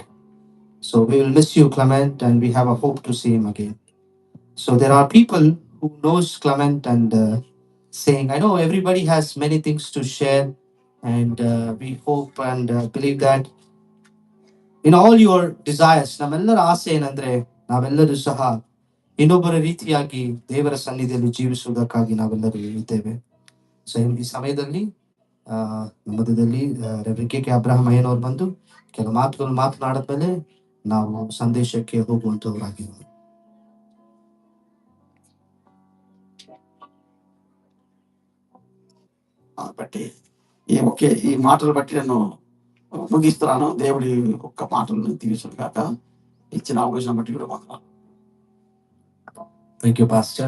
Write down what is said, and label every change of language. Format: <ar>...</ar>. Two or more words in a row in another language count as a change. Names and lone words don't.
<en>So we will miss you, Clement, and we have a hope to see him again. So there are people who knows Clement and saying, I know everybody has many things to share, and we hope and believe that in all your desires,</en> <kn>ನಮ್ಮೆಲ್ಲರ ಆಸೆ ಏನಂದ್ರೆ ನಾವೆಲ್ಲರೂ ಸಹ ಇನ್ನೊಬ್ಬರ ರೀತಿಯಾಗಿ ದೇವರ ಸನ್ನಿಧಿಯಲ್ಲಿ ಜೀವಿಸುವುದಕ್ಕಾಗಿ ನಾವೆಲ್ಲರೂ ಇದ್ದೇವೆ. ಸೊ ಈ ಸಮಯದಲ್ಲಿ ನಮ್ಮ ಮಧ್ಯದಲ್ಲಿ ರೆವರೆಂಡ್ ಕೆ ಅಬ್ರಹಾಂ ಅಯ್ಯನವ್ರು ಬಂದು ಕೆಲವು ಮಾತುಗಳು ಮಾತನಾಡಿದ್ಮೇಲೆ ನಾವು ಸಂದೇಶಕ್ಕೆ ಹೋಗುವಂತವರಾಗಿದ್ದೇವೆ.</kn> <te>బట్టి ఈ మాటలు బట్టి నేను ముగిస్తున్నాను. దేవుడి ఒక్క మాటలను తీర్చును కాక. ఇచ్చిన అవకాశం బట్టి కూడా వందనాలు.</te> <en>thank you pastor.</en>